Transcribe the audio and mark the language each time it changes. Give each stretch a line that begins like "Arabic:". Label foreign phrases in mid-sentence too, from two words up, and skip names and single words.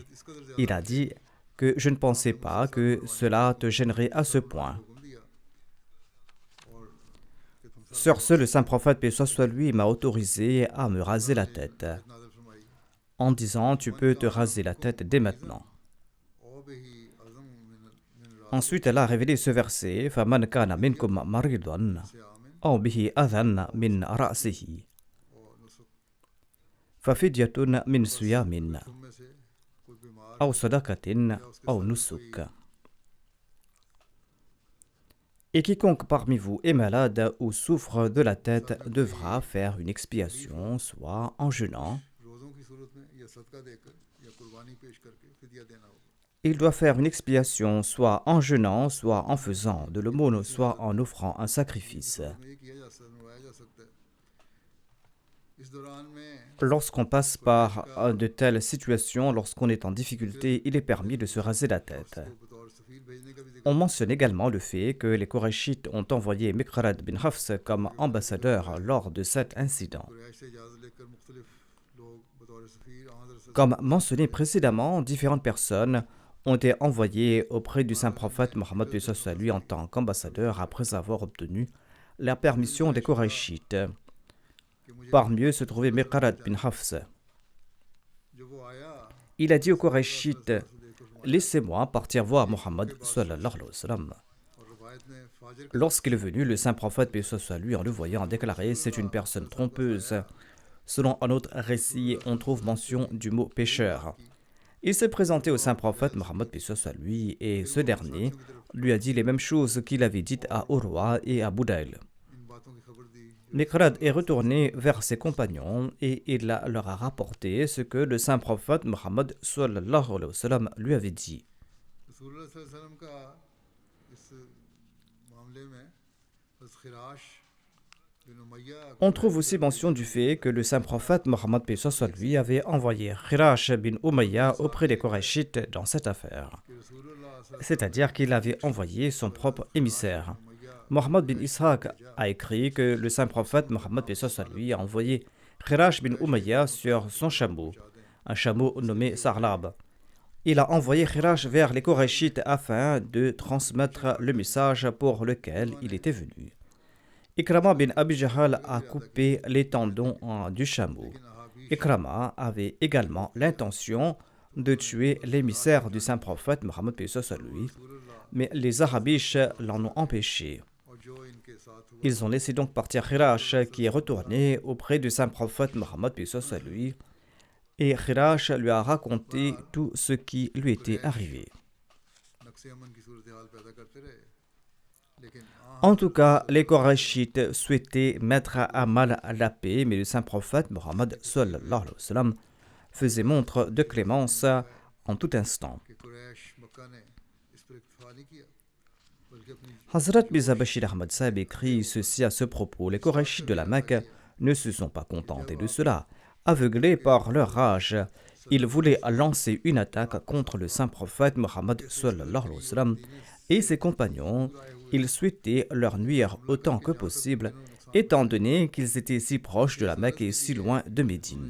French: Il a dit que je ne pensais pas que cela te gênerait à ce point. Sur ce, le saint prophète, paix soit lui, m'a autorisé à me raser la tête, en disant « Tu peux te raser la tête dès maintenant ». Ensuite, elle a révélé ce verset «
Arabic: فمن كان منكم مريضا أو به أذى من رأسه ففدية من صيام أو صدقة أو نسك.
French: » Et quiconque parmi vous est malade ou souffre de la tête devra faire une expiation, soit en jeûnant. Il doit faire une expiation soit en jeûnant, soit en faisant de l'aumône, soit en offrant un sacrifice.
Urdu: اس دوران میں
French: Lorsqu'on passe par de telles situations, lorsqu'on est en difficulté, il est permis de se raser la tête.
Urdu: کو بطور سفیر بھیجنے کا بھی ذکر
French: On mentionne également le fait que les Qurayshites ont envoyé Miqrad bin Hafs comme ambassadeur lors de cet incident.
Urdu: قریش سے اجازت لے کر مختلف لوگ بطور سفیر حضرت
French: Comme mentionné précédemment, différentes personnes ont été envoyées auprès du saint prophète Mohammed paix soit sur lui en tant qu'ambassadeur après avoir obtenu la permission des Qurayshites.
Urdu: کہ مجھے
French: Parmi eux se trouvait Miqrad bin Hafs.
Urdu: جو وہ آیا
French: Il a dit aux Qurayshites, laissez-moi partir voir Mohammed
Arabic: صلى الله عليه وسلم.
Urdu: اور روایت نے فاجر
French: Lorsqu'il est venu, le saint prophète paix soit sur lui en le voyant a déclaré, c'est une personne trompeuse. Selon un autre récit, on trouve mention du mot pécheur. Il s'est présenté au saint prophète Mohammed paix soit sur lui et ce dernier lui a dit les mêmes choses qu'il avait dites à Urwa et à Boudail.
Urdu: ان باتوں کی خبر دی
French: Miqrad est retourné vers ses compagnons et il leur a rapporté ce que le saint prophète Mohammed
Arabic: صلى الله عليه وسلم
French: lui avait dit.
Arabic: رسول الله صلى الله عليه وسلم
Urdu: کا اس معاملے میں حضرت خراش بن امیہ
French: On trouve aussi mention du fait que le saint prophète Mohammed paix soit sur lui avait envoyé Khirash bin Umayya auprès des Qurayshites dans cette affaire.
Arabic: कि رسول الله صلى الله
French: C'est-à-dire qu'il avait envoyé son propre émissaire.
Arabic: عليه وسلم
French: Mohammed bin Ishaq a écrit que le saint prophète Mohammed paix soit sur lui a envoyé Khirash bin Umayya sur son chameau, un chameau nommé Sarlab. Il a envoyé Khirash vers les Qurayshites afin de transmettre le message pour lequel il était venu. Ikrama bin Abi Jahal a coupé les tendons du chameau. Ikrama avait également l'intention de tuer l'émissaire du saint prophète Mohammed paix soit sur lui, mais les Arabiches l'en ont empêché.
Urdu: اور جو ان کے ساتھ ہوا
French: Ils ont laissé donc partir Khirash qui est retourné auprès du saint prophète Mohammed paix soit sur lui et Khirash lui a raconté tout ce qui lui était arrivé.
Urdu: نقض امن کی صورت حال پیدا کرتے رہے لیکن
French: En tout cas, les Qurayshites souhaitaient mettre à mal la paix, mais le saint prophète Mohammed
Arabic: صلى الله عليه وسلم
French: faisait montre de clémence en tout instant.
Urdu: کہ قریش مکہ نے اس پر اکتفا نہیں کیا بلکہ اپنی
French: Hazrat Mirza Bashir Ahmad Sahib écrit ceci à ce propos. Les Qurayshites de la Mecque ne se sont pas contentés de cela. Aveuglés par leur rage, ils voulaient lancer une attaque contre le saint prophète Mohammed
Arabic: صلى الله عليه وسلم
French: et ses compagnons. Ils souhaitaient leur nuire autant que possible, étant donné qu'ils étaient si proches de la Mecque et si loin de Médine.